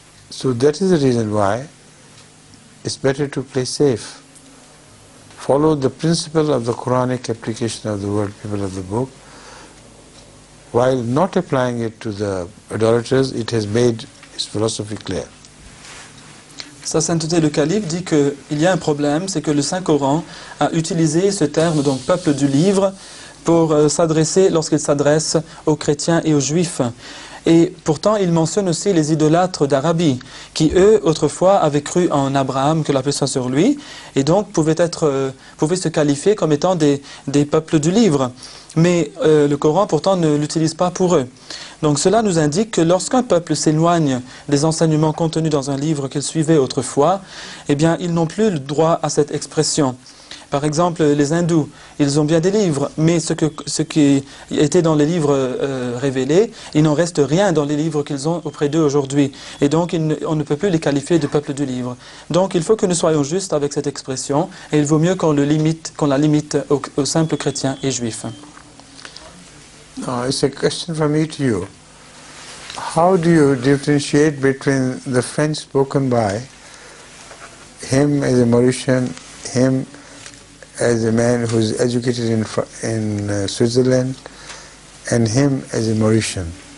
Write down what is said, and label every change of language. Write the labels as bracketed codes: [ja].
[en] So that is the reason why it's better to play safe. Follow the principle of the Quranic application of the word people of the book. While not applying it to the idolaters, it has made its philosophy clear. [fr] Sa sainteté le calife dit qu'il y a un problème, c'est que le Saint-Coran a utilisé ce terme, donc peuple du livre, pour s'adresser, lorsqu'il s'adresse aux chrétiens et aux juifs. Et pourtant, il mentionne aussi les idolâtres d'Arabie, qui eux, autrefois, avaient cru en Abraham, que la paix soit sur lui, et donc pouvaient se qualifier comme étant des peuples du livre. Mais le Coran, pourtant, ne l'utilise pas pour eux. Donc cela nous indique que lorsqu'un peuple s'éloigne des enseignements contenus dans un livre qu'il suivait autrefois, eh bien, ils n'ont plus le droit à cette expression. Par exemple, les hindous, ils ont bien des livres, mais ce qui était dans les livres révélés, il n'en reste rien dans les livres qu'ils ont auprès d'eux aujourd'hui. Et donc, on ne peut plus les qualifier de peuple du livre. Donc, il faut que nous soyons justes avec cette expression, et il vaut mieux qu'on la limite aux simples chrétiens et juifs. [en] It's a question from me to you. How do you differentiate between the French spoken by him as a Mauritian, him as a man who is educated in Switzerland, and him as a Mauritian?